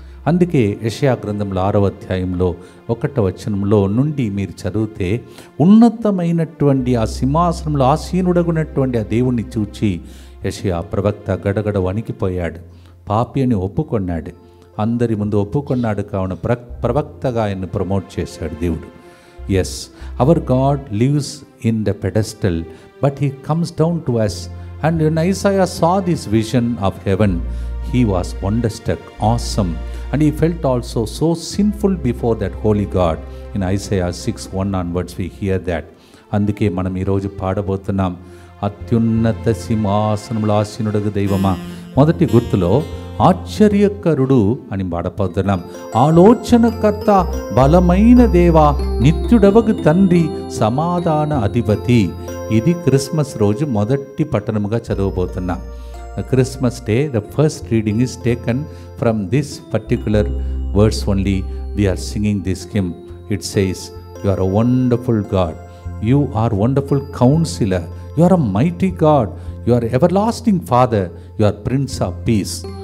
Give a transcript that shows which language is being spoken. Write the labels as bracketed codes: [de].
[te] అందుకే యెషయా గ్రంథంలో 6వ అధ్యాయంలో 1వ వచనంలో నుండి మీరు చదివితే ఉన్నతమైనటువంటి ఆ సింహాసనంలో ఆసీనుడగునటువంటి ఆ దేవుణ్ణి చూచి యెషయా ప్రవక్త గడగడ వణికిపోయాడు. పాపి అని ఒప్పుకొన్నాడు. అందరి ముందు ఒప్పుకొన్నాడు. కావున ప్రవక్తగా ఆయన్ని ప్రమోట్ చేశాడు దేవుడు. [en] Yes, our God lives in the pedestal, but he comes down to us. And when Isaiah saw this vision of heaven, he was wonderstruck, awesome, and he felt also so sinful before that holy God. In Isaiah 6:1 onwards we hear that. [te] అందుకే మనం ఈరోజు పాడబోతున్నాం, అత్యున్నత సింహాసనములో ఆసీనుడగు దైవమా. మొదటి గుర్తులో ఆశ్చర్యకరుడు అని పాడబోతున్నాం. ఆలోచనకర్త, బలమైన దేవా, నిత్యుడవగు తండ్రి, సమాధాన అధిపతి. ఇది క్రిస్మస్ రోజు మొదటి పట్టణముగా చదవబోతున్నాం. [en] Christmas day, the first reading is taken from this particular verse only. We are singing this hymn. It says, you are a wonderful God, you are wonderful counselor, you are a mighty God, you are everlasting Father, you are Prince of Peace.